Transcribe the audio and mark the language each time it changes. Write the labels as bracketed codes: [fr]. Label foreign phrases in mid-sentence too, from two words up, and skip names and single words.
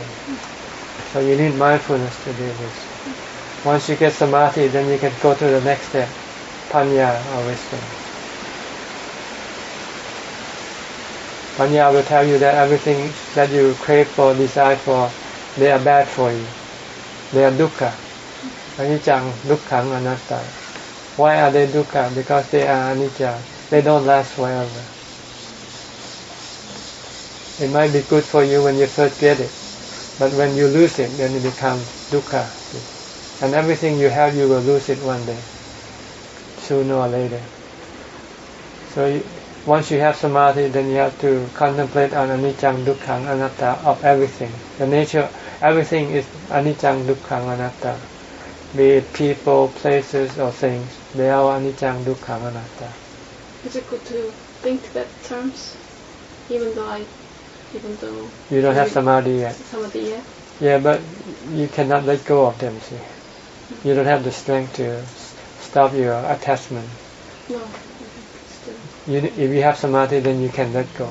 [en] So you need mindfulness to do this. Once you get Samadhi, then you can go to the next step, Panya or wisdom. Panya will tell you that everything that you crave for, desire for, they are bad for you. They are dukkha. [pi] Anicca, dukkhang, anatta. [en] Why are they dukkha? Because they are anicca. They don't last forever. It might be good for you when you first get it, but when you lose it, then it becomes dukkha. And everything you have, you will lose it one day, sooner or later. So once you have Samadhi, then you have to contemplate on [pi] anicca, dukkhang, anatta [en] of everything. The nature, everything is [pi] anicca, dukkhang, anatta. [en] Be it people, places, or things, they are [pi] anicca, dukkhang, anatta. [en] Is it good to think that terms, even though you don't have Samadhi yet? Samadhi yet? Yeah, but you cannot let go of them, see. You don't have the strength to stop your attachment. No. If you have Samadhi, then you can let go.